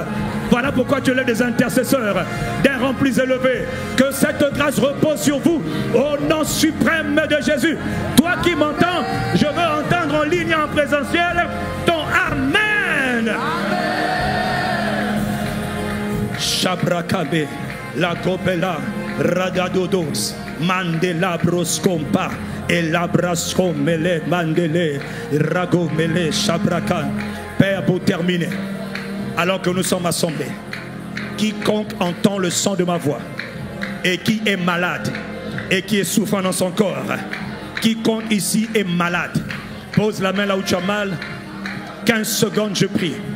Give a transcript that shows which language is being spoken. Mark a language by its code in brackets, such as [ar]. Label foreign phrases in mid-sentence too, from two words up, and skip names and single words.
[fr] Voilà pourquoi tu lèves des intercesseurs d'un rang plus élevé. Que cette grâce repose sur vous au nom suprême de Jésus. Toi qui m'entends, je veux entendre en ligne en présentiel ton Amen. Shabrakabe, la copela, radadodos, mandela broscompa. Et l'abrascomele, mandele, ragomele, shabrakan. Père, pour terminer, alors que nous sommes assemblés, quiconque entend le son de ma voix et qui est malade et qui est souffrant dans son corps, quiconque ici est malade, pose la main là où tu as mal. 15 secondes, je prie.